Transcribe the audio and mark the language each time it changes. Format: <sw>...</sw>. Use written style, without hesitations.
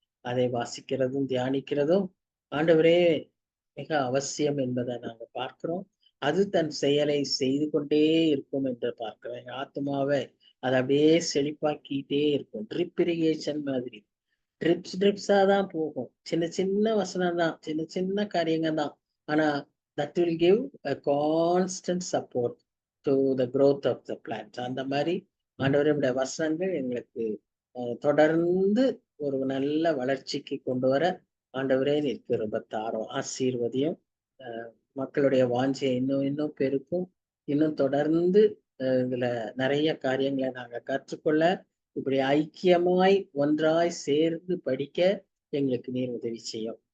<ta>அதை வாசிக்கிறதும் தியானிக்கிறதும் ஆண்டவரே மிக அவசியம் என்பதை நாங்க பார்க்கிறோம். அது தன் செயலை செய்து கொண்டே இருக்கும் என்று பார்க்கிறோம். எங்க ஆத்மாவை அதை அப்படியே செழிப்பாக்கிட்டே இருக்கும். ட்ரிப் இரிகேஷன் மாதிரி ட்ரிப்ஸா தான் போகும். சின்ன சின்ன வசனம் தான், சின்ன சின்ன காரியங்க தான்.</ta> <en>ஆனா that will give a constant support to the growth of the plant.</en> <ta>அந்த மாதிரி ஆண்டவருடைய வசனங்கள் எங்களுக்கு தொடர்ந்து ஒரு நல்ல வளர்ச்சிக்கு கொண்டு வர ஆண்டவரே நீர் கிருபை தாரும். ஆசீர்வதியும். மக்களுடைய வாஞ்சையை இன்னும் இன்னும் பெருக்கும். இன்னும் தொடர்ந்து இதுல நிறைய காரியங்களை நாங்க கற்றுக்கொள்ள, இப்படி ஐக்கியமாய் ஒன்றாய் சேர்ந்து படிக்க எங்களுக்கு நீர் உதவி செய்யும்.</ta>